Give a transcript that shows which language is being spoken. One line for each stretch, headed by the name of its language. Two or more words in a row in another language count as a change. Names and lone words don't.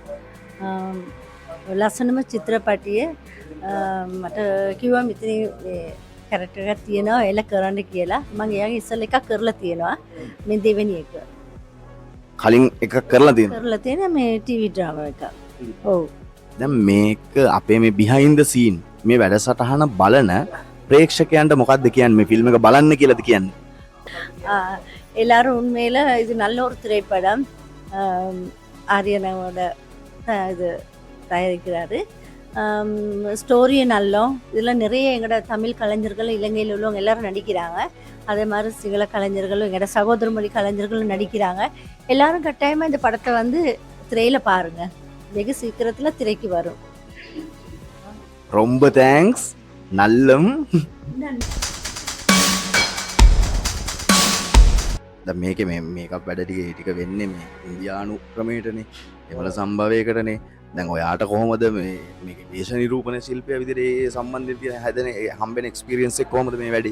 Sinhala: ලස්සනම චිත්‍රපටිය මට කිව්වා මෙතන කැරක්ටර් එකක් තියෙනවා එල කරන්න කියලා. මම එයාගේ ඉස්සෙල්ලා එකක් කරලා තියෙනවා. මේ දෙවෙනි එක. කලින් එකක් කරලා තියෙනවා. කරලා තියෙන මේ ටීවී ඩ්‍රාමා එක. ඔව්. දැන් මේක අපේ මේ
English: behind the scene
Sinhala: මේ වැඩසටහන බලන ප්‍රේක්ෂකයන්ට මොකක්ද කියන්නේ? මේ ෆිල්ම් එක බලන්න කියලාද කියන්නේ?
Tamil: எல்லாரும் உண்மையில் இது நல்ல ஒரு திரைப்படம். ஆரியனோட இது தயாரிக்கிறாரு. ஸ்டோரியும் நல்லோம். இதில் நிறைய எங்களோட தமிழ் கலைஞர்கள் இலங்கையில் உள்ளவங்க எல்லாரும் நடிக்கிறாங்க. அதே மாதிரி சிங்கள கலைஞர்களும் எங்களோட சகோதர மொழி கலைஞர்களும் நடிக்கிறாங்க. எல்லாரும் கட்டாயமாக இந்த படத்தை வந்து திரையில் பாருங்கள். வெகு சீக்கிரத்தில் திரைக்கு வரும். ரொம்ப தேங்க்ஸ். நல்லம்.
Sinhala: මේක මේකක් වැඩ ටික වෙන්නේ මේ ඉන්දියානු ක්‍රමයටනේ. එවල සම්භවයකටනේ. දැන් ඔයාට කොහොමද මේක වේශ නිරූපණ ශිල්පය විදිහට ඒ සම්බන්ධයෙන් තියෙන හැදෙන හම්බෙන එක්ස්පීරියන්ස් එක කොහොමද මේ වැඩේ?